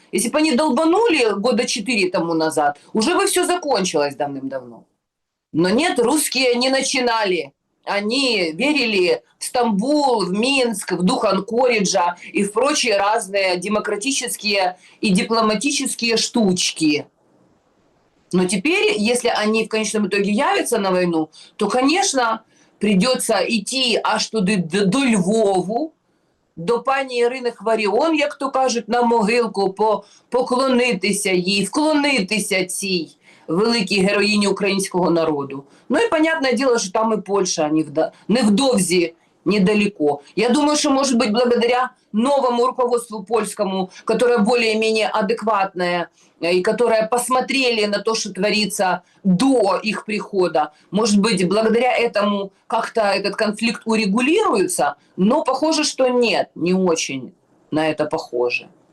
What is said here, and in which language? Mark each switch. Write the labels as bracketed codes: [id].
[ru] Если бы они долбанули года 4 тому назад, уже бы все закончилось давным-давно. Но нет, русские не начинали. Они верили в Стамбул, в Минск, в дух Анкориджа и в прочие разные демократические и дипломатические штучки. Но теперь, если они в конечном итоге явятся на войну, то, конечно, придется идти аж [uk] туди до Львову, до пані Ірини Хваріон, як то кажуть, на могилку, поклонитися їй, вклонитися цій великій героїні українського народу. Ну і, [ru] понятное дело, [uk] що там і Польща невдовзі недалеко. [ru] Я думаю, что, может быть, благодаря новому руководству польскому, которое более-менее адекватное, и которое посмотрели на то, что творится до их прихода, может быть, благодаря этому как-то этот конфликт урегулируется, но похоже, что нет, не очень на это похоже.